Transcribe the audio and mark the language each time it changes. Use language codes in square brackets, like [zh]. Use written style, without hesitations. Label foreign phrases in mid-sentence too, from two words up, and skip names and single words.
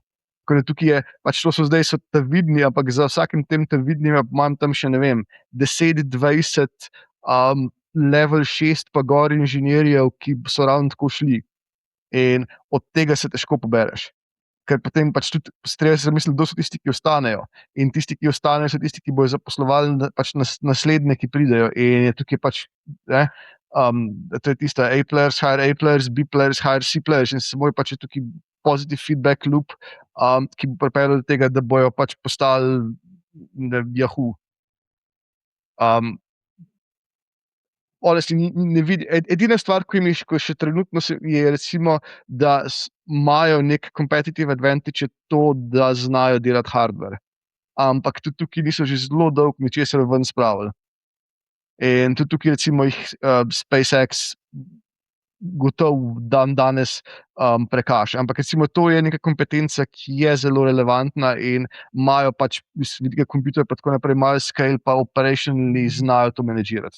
[sl] Tako da tukaj je, to so zdaj ta vidni, ampak za vsakim tem vidnim imam tam še, ne vem, 10-20 level 6 pa gor inženirjev, ki so ravno tako šli. In od tega se težko pobereš. Ker potem tudi treba se zamisliti, kdo so tisti, ki ostanejo. In tisti, ki ostanejo, so tisti, ki bojo zaposlovali naslednje, ki pridejo. In je tukaj to je tista [en] A players, hire A players, B players, hire C players. [sl] In samo je tukaj [en] positive feedback loop, [sl] ki bo pripeljal do tega, da bojo postali Yahoo. Edina stvar, ki mi še trenutno je, recimo, da imajo nek [en] competitive advantage, [sl] je to, da znajo delati hardware. Ampak tudi tukaj niso že zelo dolgo ničesar ven spravili. In tudi tukaj, recimo, SpaceX gotovo danes prekaša. Ampak recimo to je neka kompetenca, ki je zelo relevantna in imajo iz vidika kompjuterja pa tako naprej, imajo scale pa operationally znajo to menedžirati.